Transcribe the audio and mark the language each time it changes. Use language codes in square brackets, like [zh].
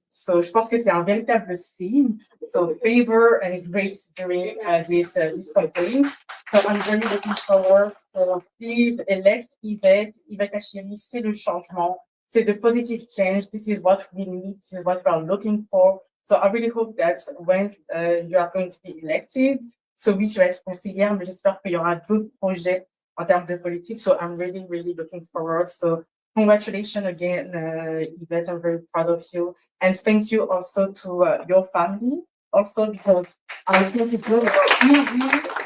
[fr] So je pense que c'est un véritable signe. [en] So favor and grace during this campaign. So I'm very looking forward. So please elect Yvette Ashiri. [fr] C'est le changement. C'est [en] the positive change. This is what we need. This is what we are looking for. So I really hope that when you are going to be elected, [fr] so oui, je vais être conseillère, mais j'espère qu'il y aura d'autres projets en termes de politique. [en] So I'm really, really looking forward. So congratulations again, Yvette. I'm very proud of you. And thank you also to your family. Also, because I think it's really easy.